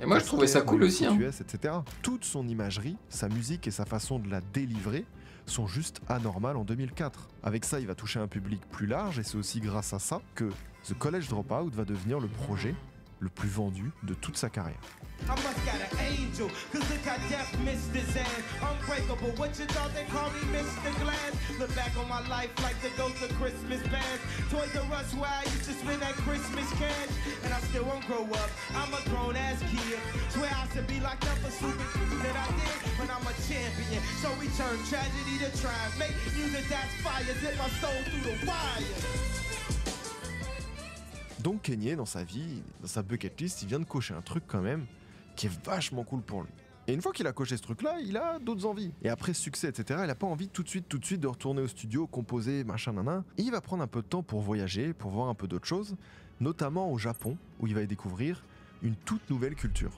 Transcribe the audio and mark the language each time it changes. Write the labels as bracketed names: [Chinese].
[French] Et moi je trouvais ça cool aussi. Hein. etc. Toute son imagerie, sa musique et sa façon de la délivrer sont juste anormales en 2004. Avec ça, il va toucher un public plus large et c'est aussi grâce à ça que The College Dropout va devenir le projet le plus vendu de toute sa carrière. [English] I must got an angel, cause look how death missed his ass. Unbreakable, what you thought they call me Mr. Glass? Look back on my life like the ghost of Christmas past. Toys R Us where I used to spend that Christmas cash. And I still won't grow up, I'm a grown ass kid. Swear I should be locked up for stupid that I did, but I'm a champion. So we turn tragedy to triumph. Make music that's fire, zip my soul through the wire. [French] Donc Kanye, dans sa vie, dans sa bucket list, il vient de cocher un truc quand même qui est vachement cool pour lui. Et une fois qu'il a coché ce truc-là, il a d'autres envies. Et après ce succès, etc., il n'a pas envie tout de suite de retourner au studio, composer, machin, nanan. Et il va prendre un peu de temps pour voyager, pour voir un peu d'autres choses, notamment au Japon, où il va y découvrir une toute nouvelle culture.